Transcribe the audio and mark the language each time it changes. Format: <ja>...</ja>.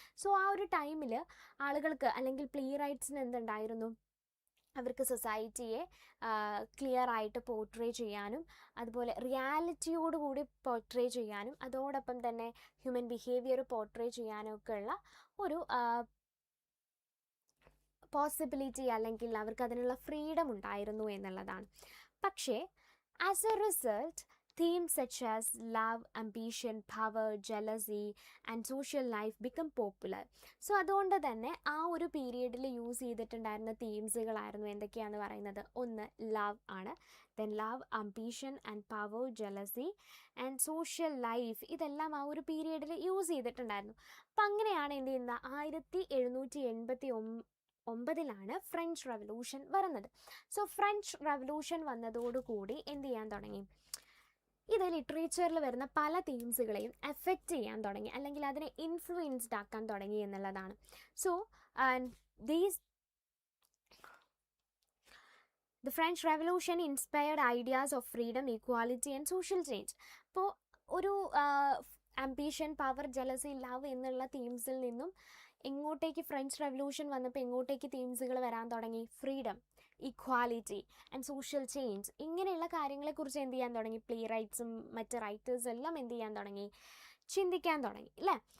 <ml>So ആ ഒരു ടൈമിൽ ആളുകൾക്ക് അല്ലെങ്കിൽ പ്ലേ റൈറ്റ്സിന് എന്തുണ്ടായിരുന്നു, അവർക്ക് സൊസൈറ്റിയെ ക്ലിയർ ആയിട്ട് പോർട്രേ ചെയ്യാനും അതുപോലെ റിയാലിറ്റിയോടുകൂടി പോർട്രേ ചെയ്യാനും അതോടൊപ്പം തന്നെ ഹ്യൂമൻ ബിഹേവിയർ പോർട്രേ ചെയ്യാനും ഒക്കെ ഉള്ള ഒരു പോസിബിലിറ്റി അല്ലെങ്കിൽ അവർക്ക് അതിനുള്ള ഫ്രീഡം ഉണ്ടായിരുന്നു എന്നുള്ളതാണ്.</ml> <en>പക്ഷേ as a result themes such as love, ambition, power, jealousy and social life become popular.</en> <ml>So അതുകൊണ്ട് തന്നെ ആ ഒരു പീരിയഡിൽ യൂസ് ചെയ്തിട്ടുണ്ടായിരുന്ന തീംസുകളായിരുന്നു എന്തൊക്കെയാണെന്ന് പറയുന്നത്, ഒന്ന് ലവ് ആണ്, then love, ambition and power, jealousy and social life, ഇതെല്ലാം ആ ഒരു പീരിയഡിൽ യൂസ് ചെയ്തിട്ടുണ്ടായിരുന്നു. അപ്പം അങ്ങനെയാണ് എന്ത് ചെയ്യുന്നത്, 1789 ഫ്രഞ്ച് റെവല്യൂഷൻ വരുന്നത്. സോ ഫ്രഞ്ച് റെവല്യൂഷൻ വന്നതോടുകൂടി എന്ത് ചെയ്യാൻ തുടങ്ങി, ഇത് ലിറ്ററേച്ചറിൽ വരുന്ന പല തീംസുകളെയും എഫക്റ്റ് ചെയ്യാൻ തുടങ്ങി അല്ലെങ്കിൽ അതിനെ ഇൻഫ്ലുവൻസ്ഡ് ആക്കാൻ തുടങ്ങി എന്നുള്ളതാണ്. So these</ml> <en>The French Revolution inspired ideas of freedom, equality and social change.</en> <ml>അപ്പോൾ ഒരു ambition, power, jealousy, love എന്നുള്ള തീംസിൽ നിന്നും എങ്ങോട്ടേക്ക് ഫ്രഞ്ച് റെവല്യൂഷൻ വന്നപ്പോൾ എങ്ങോട്ടേക്ക് തീംസുകൾ വരാൻ തുടങ്ങി? Freedom, equality and social change, ഇങ്ങനെയുള്ള കാര്യങ്ങളെക്കുറിച്ച് എന്ത് ചെയ്യാൻ തുടങ്ങി? പ്ലേ റൈറ്റ്സും മറ്റ് റൈറ്റേഴ്സ് എല്ലാം എന്ത് ചെയ്യാൻ തുടങ്ങി? ചിന്തിക്കാൻ തുടങ്ങി അല്ലേ?</ml>